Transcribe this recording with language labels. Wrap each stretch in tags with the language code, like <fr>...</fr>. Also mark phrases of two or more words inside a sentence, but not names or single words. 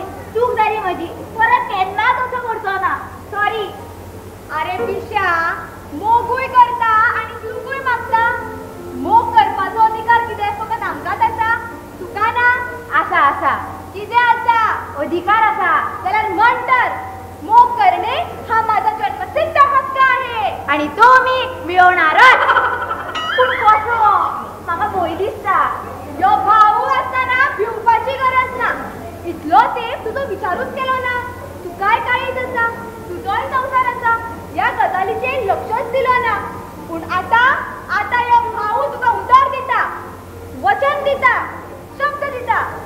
<kok>चूक जाली म्हजी. परत केन्नाच असं करचो ना. सॉरी. अरे पिश्या, मोगूय करता आणि चुकूय मागता. मोग करपाचो अधिकार कितें फकत आमकांच आसा, तुका ना? आसा आसा. कितें आसा? अधिकार आसा. जाल्यार म्हण तर,</kok> <mr>मोग करणे हा माझा जन्मसिद्ध हक्क आहे आणि तो मी मिळवणारच.</mr> <kok>पूण कसो? म्हाका भंय दिसता. यो भाऊ आसतना भिवपाची गरज ना. इतलो तेंप तुजो विचारूच केलो ना. तू काय पूण आता यो भाऊ तुका उतर दिता, वचन दिता, शब्द दिता.</kok>